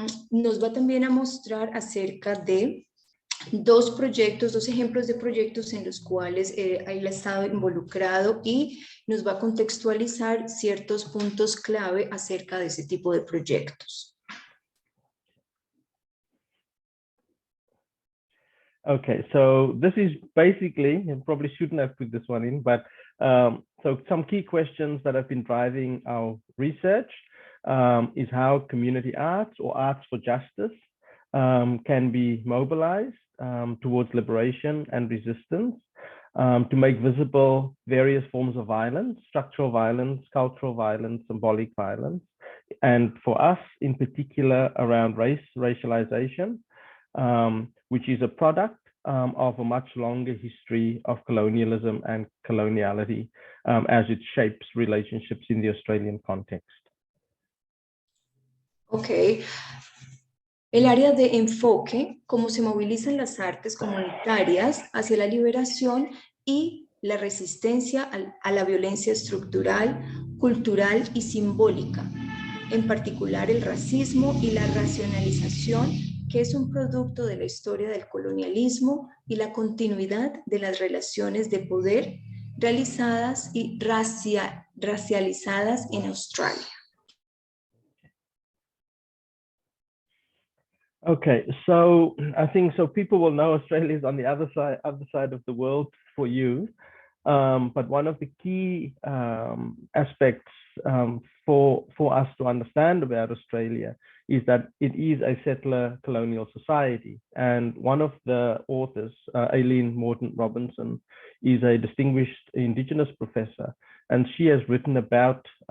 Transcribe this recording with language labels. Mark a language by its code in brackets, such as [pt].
[es] Nos va también a mostrar acerca de dos ejemplos de proyectos en los cuales él ha estado involucrado y nos va a contextualizar ciertos puntos clave acerca de ese tipo de proyectos. [en] Okay, so this is basically, and probably shouldn't have put this one in, but so some key questions that have been driving our research is how community arts or arts for justice can be mobilized towards liberation and resistance, to make visible various forms of violence, structural violence, cultural violence, symbolic violence, and for us in particular around racialization, which is a product of a much longer history of colonialism and coloniality as it shapes relationships in the Australian context. Okay. [es] El área de enfoque, cómo se movilizan las artes comunitarias hacia la liberación y la resistencia a la violencia estructural, cultural y simbólica, en particular el racismo y la racionalización, que es un producto de la historia del colonialismo y la continuidad de las relaciones de poder realizadas y racializadas en Australia. [en] Okay, so I think so people will know Australia is on the other side of the world for you, but one of the key aspects for us to understand about Australia is that it is a settler colonial society, and one of the authors, Aileen Morton Robinson, is a distinguished Indigenous professor, and she has written about